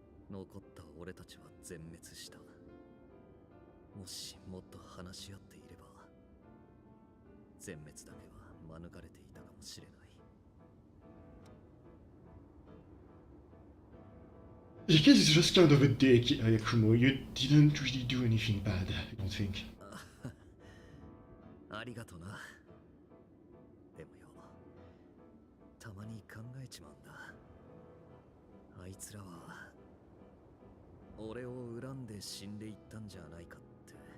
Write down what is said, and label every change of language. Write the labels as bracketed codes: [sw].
[ja] 残った俺たちは全滅した。もしもっと話し合っていれば全滅だけは免れていたかもしれない。 [en] Because it's just kind of a dick, Yakumo. You didn't really do anything bad, I don't think. [ja] ありがとな。でもよ、たまに考えちまうんだ。あいつらは俺を恨んで死んでいったんじゃないかって。